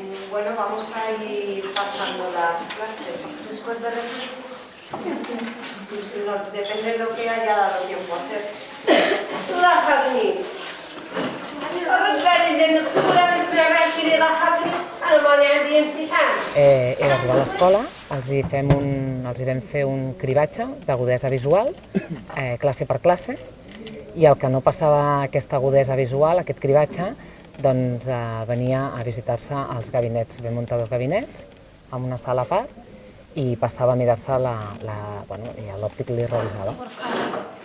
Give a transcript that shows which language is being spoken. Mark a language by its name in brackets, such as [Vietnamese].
[Spanish] Bueno, vamos a ir pasando las clases después de pues depende de lo que haya dado tiempo a hacer. [Arabic] ضحكني الرجال اللي نكتبوا لا نسمع ماشي اللي ضحكني انا ماني عندي امتحان. [Catalan] He d'arribar a l'escola, els hi vam fer un cribatge d'agudesa visual, classe per classe, i el que no passava aquesta agudesa visual, aquest cribatge, doncs venia a visitar-se als gabinets. Vam muntar 2 gabinets, amb una sala a part, i passava a mirar-se i l'òptic li revisava.